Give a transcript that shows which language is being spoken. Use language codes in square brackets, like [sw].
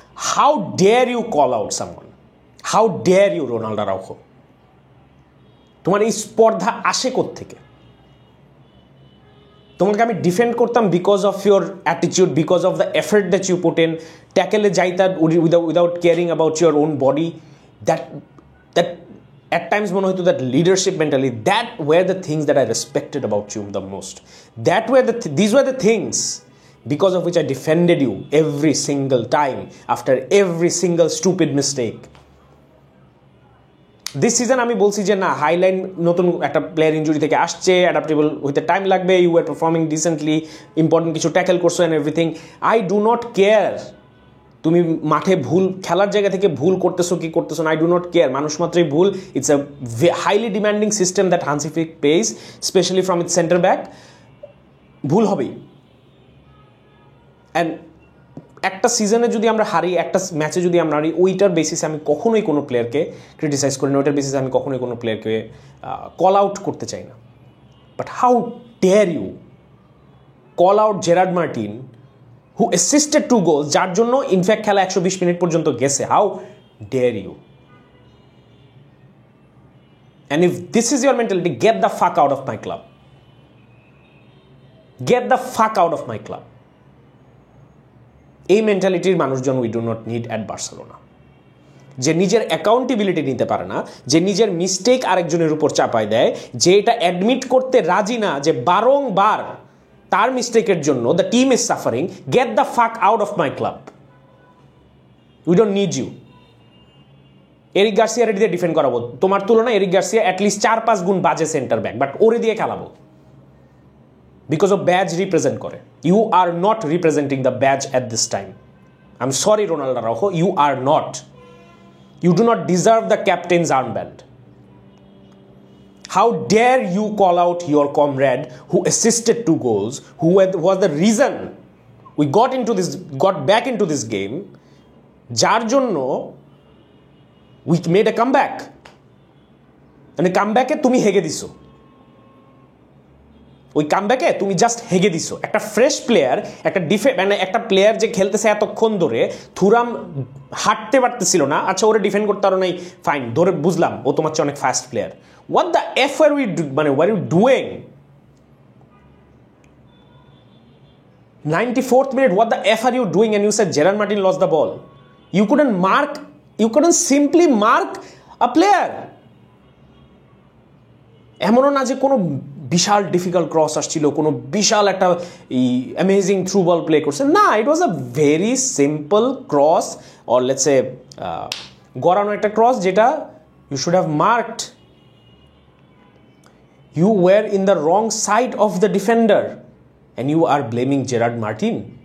[en] How dare you call out someone? How dare you Ronaldo Araujo? [bn] তোমার এই স্পর্ধা আসে কোত্থেকে? তোমাকে আমি ডিফেন্ড করতাম [en] because of your attitude, because of the effort that you put in, [bn] ট্যাকেলে যাইতা [en] Without caring about your own body. That at times [bn] মনে হতো [en] that leadership mentality, that were the things that I respected about you the most. These were the things because of which I defended you every single time after every single stupid mistake. [bn] This season আমি বলছি যে না, Highline নতুন একটা player injury থেকে আসছে, adaptable হইতে time লাগবে, [en] you are performing decently, [bn] important কিছু ট্যাকেল করছো and everything. [en] I do not care [bn] তুমি মাঠে ভুল, খেলার জায়গা থেকে ভুল করতেছো কি করতেছো না, আই ডু নট কেয়ার। মানুষ মাত্রই ভুল। [en] It's a highly demanding system that Hansi Flick plays, especially from its centre back. [bn] ভুল হবেই। অ্যান্ড একটা সিজনে যদি আমরা হারি, একটা ম্যাচে যদি আমরা হারি, ওইটার বেসিসে আমি কখনোই কোনো প্লেয়ারকে ক্রিটিসাইজ করি না, ওইটার বেসিসে আমি কখনোই কোনো প্লেয়ারকে কল আউট করতে চাই না। [en] but how dare you call out Gerard Martin, who assisted 2 goals, [bn] যার জন্য ইনফ্যাক্ট খেলা 120 মিনিট পর্যন্ত গেছে? [en] How dare you? And if this is your mentality, get the fuck out of my club. Get the fuck out of my club. [bn] এই মেন্টালিটির মানুষজন [en] We do not need at Barcelona. [bn] যে নিজের accountability নিতে পারে না, যে নিজের মিস্টেক আরেকজনের উপর চাপায় দেয়, যে এটা অ্যাডমিট করতে রাজি না যে বারংবার তার মিস্টেকের জন্য [en] The team is suffering, get the fuck out of my club. We don't need you. [bn] Eric Garcia ready দিয়ে ডিফেন্ড করাবো, তোমার তুলনায় এরিক গার্সিয়া অ্যাটলিস্ট 4-5 গুণ বাজে সেন্টার ব্যাক, বাট ওরে দিয়ে খেলাবো বিকজ অফ ব্যাজ রিপ্রেজেন্ট করে। [en] You are not representing the badge at this time. I am sorry Ronaldo Araujo, you are not. You do not deserve the captain's armband. How dare you call out your comrade who assisted 2 goals, who was the reason we got back into this game, [bn] যার জন্য [en] we made a comeback. [bn] মানে কামব্যাকে তুমি হেগে দিছো, ওই কামব্যাকে তুমি just হেগে দিছো। একটা fresh player, মানে একটা প্লেয়ার যে খেলতেছে এতক্ষণ ধরে, থুরাম হাঁটতে পারতেছিল না, আচ্ছা ওরে ডিফেন্ড করতে পারো নাই, ফাইন, ধরে বুঝলাম ও তোমার চেয়ে অনেক fast player. [en] What the F are we what are you doing? 94th minute, what the F are you doing? And you said Gerard Martin lost the ball. You couldn't simply mark a player. [bn] এমনও না যে কোনো বিশাল difficult cross আসছিল, কোনো বিশাল একটা amazing through ball play করছে, না, [en] it was a very simple cross, [bn] or let's এ গড়ানো একটা ক্রস, যেটা [en] You should have marked You were in the wrong side of the defender and you are blaming Gerard Martin.